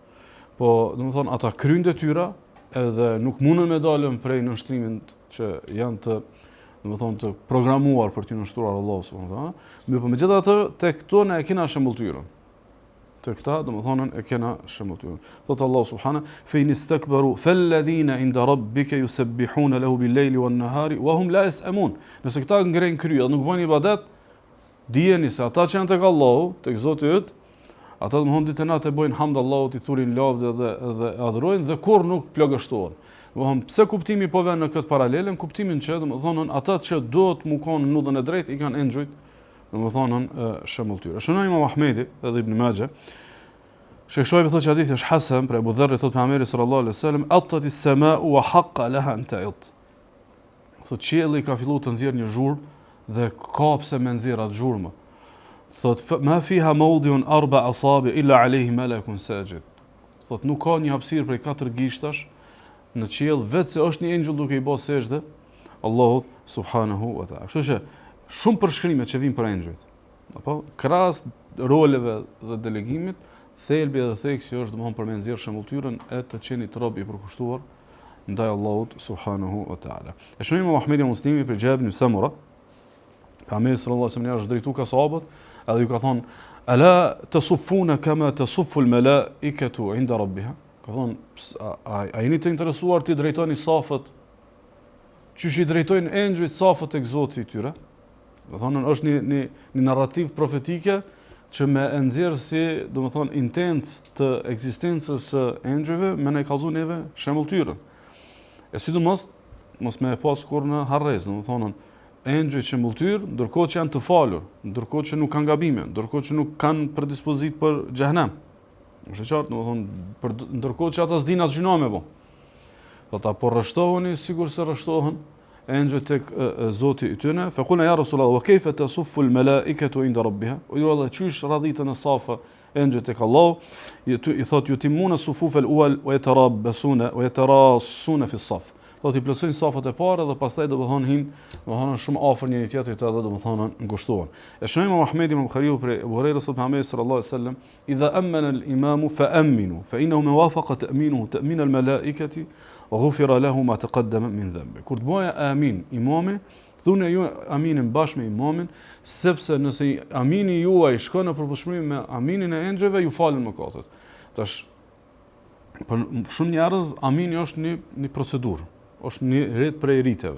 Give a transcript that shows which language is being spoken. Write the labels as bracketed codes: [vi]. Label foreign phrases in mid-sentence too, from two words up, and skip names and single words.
[sq] Po, domethënë, ata kryjnë detyra edhe nuk mundën me dalën prej nënshtrimit që janë domethënë të programuar për të nështruar Allahu [ar] سبحانه وتعالى. [sq] Mirë, po megjithatë tek këto ne e kena shembulltyrën. Tek këta domethënë e kena shembulltyrën. [ar] Thot الله سبحانه فإن استكبروا فالذين عند ربك يسبحون له بالليل والنهار وهم لا يسأمون. [sq] Nëse këta ngren krye, nuk bën ibadet, dijeni se ata që janë tek Allahu, tek Zoti yt, Ata domthon ditë natë bojnë hamd Allahut, i thurin lavdë dhe adhurojnë dhe kur nuk plagështohen. Domthon pse kuptimi po vjen në këtë paralelën, kuptimin që domthon ata që duhet mu kanë në nudhën e drejtë i kanë engjujt, domthon shembulltyr. Shënoi Imam Ahmedi edhe Ibn Majah. Sheikh Shoaib thotë që hadithi është hasan për Abu Dharr, thotë pejgamberi [ar] صلى الله عليه وسلم أطت السماء وحق لها أن تئط. [sq] Thotë qielli ka filluar të nxjerrë një zhurmë dhe ka pse me nxjerr atë zhurmë. [ar] Thotë ما فيها موضع أربع أصابع إلا عليه ملك ساجد. [sq] Thotë nuk ka një hapësirë prej 4 gishtash në qiell vetë se është një engjëll duke i bërë sejdë Allahut [ar] سبحانه وتعالى. [sq] Kështu që shumë përshkrime që vijnë për engjëjt. Apo krahas roleve dhe delegimit, thelbi dhe theksi është domthon për me nxjerr shembulltyrën e të qenit rob i përkushtuar ndaj Allahut [ar] سبحانه وتعالى. [sq] E shohim Muhamedi Muslimi për Jabir ibn Samura. Pejgamberi [ar] صلى الله عليه وسلم [sq] është drejtuar ka sahabët, edhe ju ka thonë [ar] ألا تصفون كما تصف الملائكة عند ربها. [sq] Ka thonë a jeni të interesuar të drejtoni safët çish i drejtojnë engjëjt safët tek Zoti i tyre? Do thonë është një narrativ profetike që me nxjerr si, domethënë, intens të ekzistencës së engjëjve me ne kallzu neve shembulltyrën. E sidomos mos me pas kur në harrez, domethënë engjëjt shembulltyr, ndërkohë që janë të falur, ndërkohë që nuk kanë gabime, ndërkohë që nuk kanë predispozit për xhehenem. Është qartë, domethënë, ndërkohë që ata s'dinë as gjuna me bë. Do ta porrështoheni sikur se rreshtohen engjëjt tek Zoti i tyre. [ar] فقلنا يا رسول الله وكيف تصف الملائكة عند ربها? [sq] O ju Allah, çish radhitën e safa engjëjt tek Allah, i thotë [ar] يتمون الصفوف الأول ويتربصون ويتراصون في الصف. [sq] Do t'i plotësojnë safat e para dhe pastaj do të thonë shumë afër njëri tjetrit edhe do të thonë ngushtohen. E shohim Muhamedi ibn Buhariu për Abu Huraira [ar] صلى الله عليه وسلم إذا أمن الإمام فأمنوا فإنه ما وافق تأمينه تأمين الملائكة وغفر له ما تقدم من ذنبه. [sq] Kur të bëja amin imami, thunë ju aminin bashkë me imamin, sepse nëse amini juaj shkon në përputhshmëri me aminin e engjëjve, ju falen mëkatet. Tash për shumë njerëz amini është një procedurë, është një rit prej riteve.